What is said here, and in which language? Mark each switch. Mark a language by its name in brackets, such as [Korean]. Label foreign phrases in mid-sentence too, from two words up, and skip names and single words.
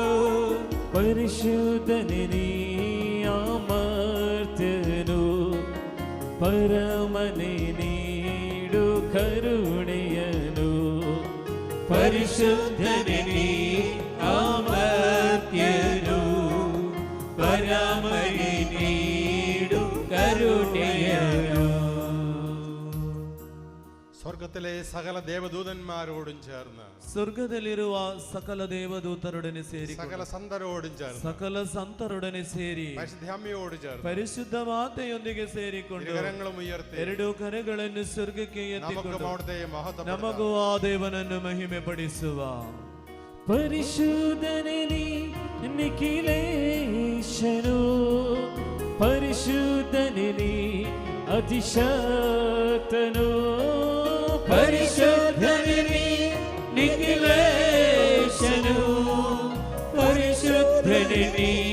[Kannada] ಪರಿಶುದ್ಧನೇ ಅಮರ್ತ್ಯನು, ಪರಮನೆ ನೀಡು ಕರುಣೆಯನು, ಪರಿಶುದ್ಧನೇ ಅಮರ್ತ್ಯನು, ಪರಮನೆ ನೀಡು കരുണയനോ. [Malayalam] സ്വർഗത്തിലെ സകല ദേവദൂതന്മാരോടും ചേർന്ന് [Kannada] ಸ್ವರ್ಗದಲ್ಲಿರುವ ಸಕಲ ದೇವದೂತರೊಡನೆ ಸೇರಿ [Malayalam] സകല സന്തരോടും ചേർന്ന് [Kannada] സകല ಸಂತರೊಡನೆ ಸೇರಿ [Malayalam] പരിശുദ്ധ അമ്മയോട് ചേർന്ന് [Kannada] ಪರಿಶುದ್ಧ ಮಾತೆಯೊಂದಿಗೆ ಸೇರಿಕೊಂಡು [Malayalam] കരങ്ങളും ഉയർത്തി [Kannada] ಎರಡು ಕರಗಳನ್ನು ಸ್ವರ್ಗಕ್ಕೆ ಎತ್ತಿಕೊಂಡು [Malayalam] അവിടുത്തെ മഹത്വം [Kannada] ನಮಗೂ ಆ ದೇವನನ್ನು ಮಹಿಮೆ ಪಡಿಸುವ. ಪರಿಶುದ್ಧನೇ ನಿಖಿಲೇಶನು, ಪರಿಶುದ್ಧನೇ ಅತಿಶಕ್ತನು, ಪರಿಶುದ್ಧನೇ ನಿಖಿಲೇಶನು, ಪರಿಶುದ್ಧನೇ